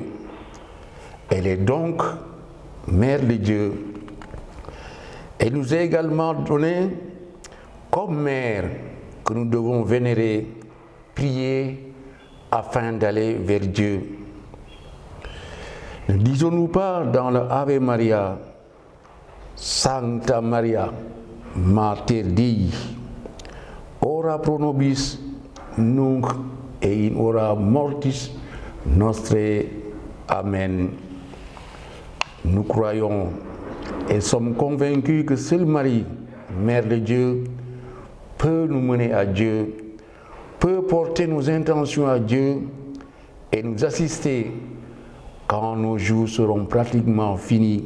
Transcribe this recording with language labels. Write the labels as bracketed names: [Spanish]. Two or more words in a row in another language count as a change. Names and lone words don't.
[French] Elle est donc Mère de Dieu. Elle nous est également donnée comme mère que nous devons vénérer, prier afin d'aller vers Dieu. Ne disons-nous pas dans le Ave Maria, [Latin] Sancta Maria, Mater Dei, ora pro nobis nunc et in hora mortis nostre. Amen. [French] Nous croyons et sommes convaincus que seule Marie, Mère de Dieu, peut nous mener à Dieu, peut porter nos intentions à Dieu et nous assister quand nos jours seront pratiquement finis.